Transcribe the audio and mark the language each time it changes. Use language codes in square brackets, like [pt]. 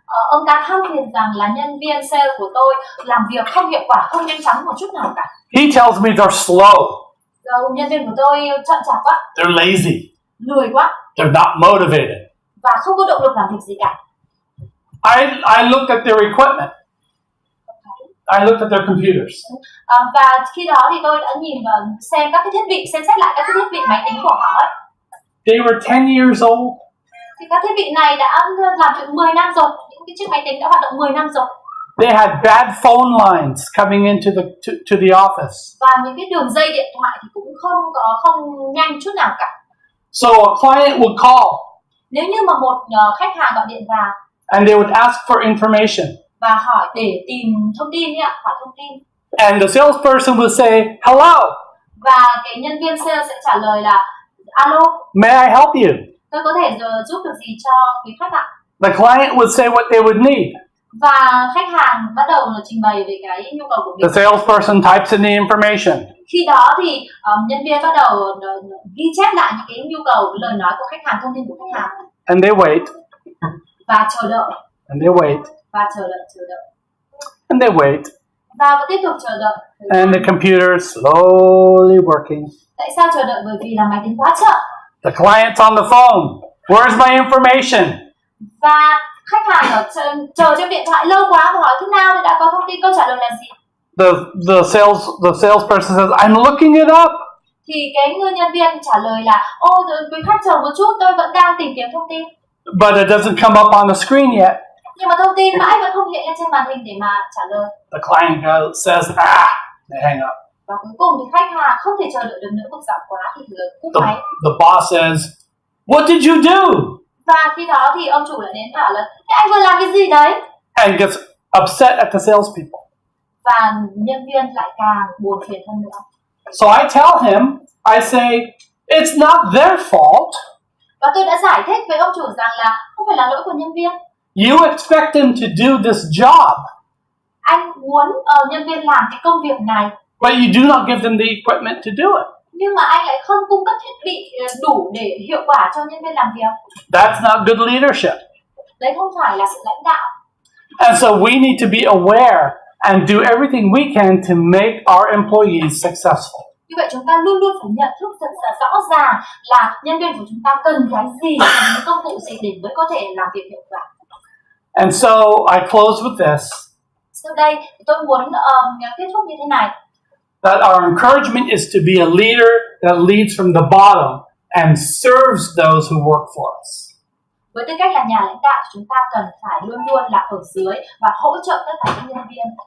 [vi] Ông ta than phiền rằng là nhân viên sale của tôi làm việc không hiệu quả, không nhanh chóng một chút nào cả. [en] He tells me they're slow. [vi] Nhân viên của tôi chậm chạp quá. [en] They're lazy. [vi] Lười quá. [en] They're not motivated. [vi] Và không có động lực làm việc gì cả. [en] I looked at their equipment. I looked at their computers. [vi] Và khi đó thì tôi đã nhìn và xem các cái thiết bị, xem xét lại các cái thiết bị máy tính của họ ấy. [en] They were 10 years old. [vi] Thì các thiết bị này đã làm chuyện 10 năm rồi, những cái chiếc máy tính đã hoạt động 10 năm rồi. [en] They had bad phone lines coming into to the office. [vi] Và những cái đường dây điện thoại thì cũng không nhanh chút nào cả. [en] So a client would call. [vi] Nếu như mà một khách hàng gọi điện vào. [en] And they would ask for information. [vi] Và hỏi để tìm thông tin ấy ạ, hỏi thông tin. [en] And the salesperson would say, "Hello." [vi] Và cái nhân viên sale sẽ trả lời là, "Alo. [en] May I help you?" [vi] Tôi có thể giúp được gì cho quý khách ạ? [en] The client would say what they would need. [vi] Và khách hàng bắt đầu trình bày về cái nhu cầu của mình. [en] The salesperson types in the information. [vi] Khi đó thì nhân viên bắt đầu ghi chép lại những cái nhu cầu, lời nói của khách hàng, thông tin của khách hàng. [en] And they wait. [vi] Và chờ đợi. [en] And they wait. [vi] Và chờ đợi. [en] And they wait. [vi] Và tiếp tục chờ đợi. [en] And the computer slowly working. [vi] Tại sao chờ đợi? Bởi vì là máy tính quá chậm. [en] The client's on the phone. Where's my information? [vi] Và khách hàng chờ trên điện thoại lâu quá và hỏi thế nào thì đã có thông tin, câu trả lời là gì? [en] The salesperson says, "I'm looking it up." [vi] Thì cái người nhân viên trả lời là, quý khách chờ một chút, tôi vẫn đang tìm kiếm thông tin. [en] But it doesn't come up on the screen yet. [vi] Nhưng mà thông tin mãi vẫn không hiện lên trên màn hình để mà trả lời. [en] The client says, they hang up. [vi] Và cuối cùng thì khách hàng không thể chờ đợi được nữa, bực dọc quá thì cúp máy. [en] The boss says, "What did you do?" [vi] Và khi đó thì ông chủ lại đến bảo là, thế anh vừa làm cái gì đấy? [en] And gets upset at the salespeople. [vi] Và nhân viên lại càng buồn phiền hơn nữa. [en] So I tell him, I say, "It's not their fault." [vi] Và tôi đã giải thích với ông chủ rằng là không phải là lỗi của nhân viên. [en] You expect them to do this job. [vi] Anh muốn nhân viên làm cái công việc này. [en] But you do not give them the equipment to do it. [vi] Nhưng mà anh lại không cung cấp thiết bị đủ để hiệu quả cho nhân viên làm việc. [en] That's not good leadership. [vi] Đấy không phải là sự lãnh đạo. [en] And so we need to be aware and do everything we can to make our employees successful. [vi] Như vậy chúng ta luôn luôn phải nhận thức rất là rõ ràng là nhân viên của chúng ta cần cái gì, cần những công cụ gì để mới có thể làm việc hiệu quả. [en] And so I close with this. [vi] Sau đây tôi muốn kết thúc như thế này. [en] That our encouragement is to be a leader that leads from the bottom and serves those who work for us. [vi] Với tư cách là nhà lãnh đạo, chúng ta cần phải luôn luôn là ở dưới và hỗ trợ tất cả các nhân viên.